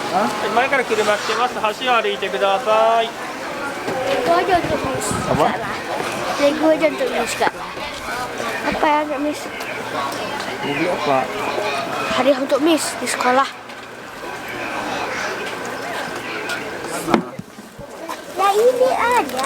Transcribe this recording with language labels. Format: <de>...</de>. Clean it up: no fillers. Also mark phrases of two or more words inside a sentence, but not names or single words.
<ja>前から車来てます。橋を歩いてください。</ja> <id>Itu aja untuk Miss. Apa? Lego aja untuk Miss Kak. Apa ya untuk Miss? Beli apa? Hadiah untuk Miss di sekolah. Ya ini ada.</id>